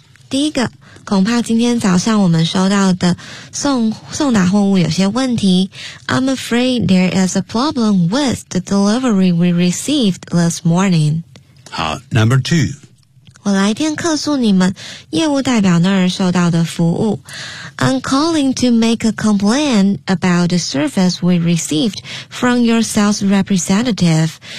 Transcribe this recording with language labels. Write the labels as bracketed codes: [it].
[zh] 第一个，恐怕今天早上我们收到的送达货物有些问题。 [en] I'm afraid there is a problem with the delivery we received this morning. 好 ，Number two. [zh] 我来电客诉你们业务代表那儿受到的服务。 [en] I'm calling to make a complaint about the service we received from your sales representative.